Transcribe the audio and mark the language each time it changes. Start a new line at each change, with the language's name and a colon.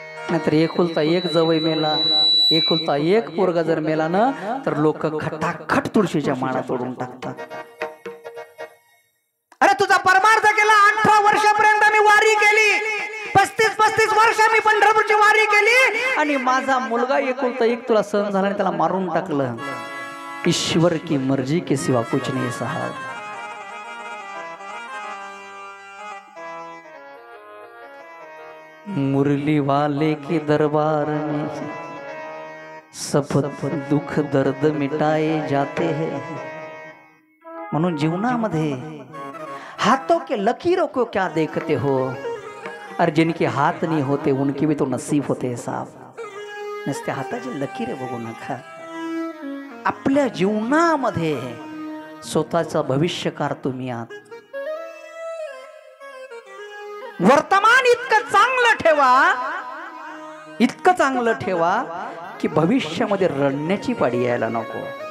Marathi: नाहीतर एकुलता एक जवळ मेला, एकुलता एक पोरगा जर मेला ना, तर लोक खटाखट तुळशीच्या माळा तोडून टाकतात. अरे तुझा परमार्थ केला, 18 वर्षापर्यंत मी वारी केली, 35 वर्ष मी पंढरपूरची वारी केली, आणि माझा मुलगा एकुलता एक तुला सहन झाला आणि त्याला मारून टाकलं.
Hindi: ईश्वर की मर्जी के सिवा कुछ नहीं साहब. मुरली वाले के दरबार में सब दुख दर्द मिटाए जाते हैं.
Marathi: म्हणून जीवनामध्ये
Hindi: हाथों के लकीरों को क्या देखते हो, और जिनके हाथ नहीं होते उनके भी तो नसीब होते साहब.
Marathi: नसते हाताची लकीर बघू नका. आपल्या जीवनामध्ये स्वतःचा भविष्यकार तुम्ही आहात. वर्तमान इतकं चांगलं ठेवा, इतकं चांगलं ठेवा की भविष्यामध्ये रडण्याची पाडी यायला नको.